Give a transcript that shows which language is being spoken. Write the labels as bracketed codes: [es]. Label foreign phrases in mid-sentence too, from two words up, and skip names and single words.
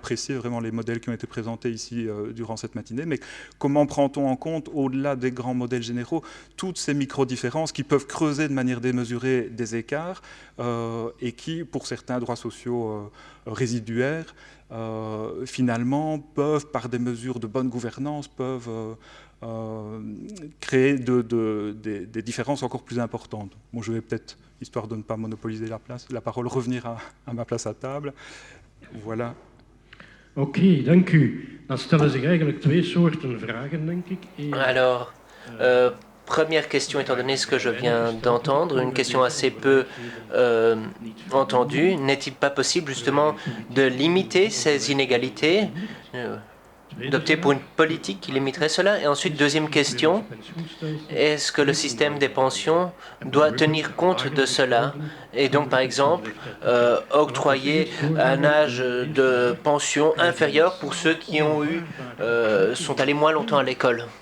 [fr] apprécié vraiment les modèles qui ont été présentés ici durant cette matinée, mais comment prend-on en compte, au-delà des grands modèles généraux, toutes ces micro-différences qui peuvent creuser de manière démesurée des écarts et qui, pour certains droits sociaux résiduaires, finalement peuvent, par des mesures de bonne gouvernance, peuvent créer des différences encore plus importantes. Bon, je vais peut-être, histoire de ne pas monopoliser la parole, revenir à ma place à table. Voilà. [nl] Oké, dank u. Dan stellen zich eigenlijk twee soorten vragen, denk ik. [fr] Alors, première question, étant donné ce que je viens d'entendre, une question assez peu entendue. N'est-il pas possible justement de limiter ces inégalités, d'opter pour une politique qui limiterait cela? Et ensuite, deuxième question, est-ce que le système des pensions doit tenir compte de cela et donc, par exemple, octroyer un âge de pension inférieur pour ceux qui ont sont allés moins longtemps à l'école?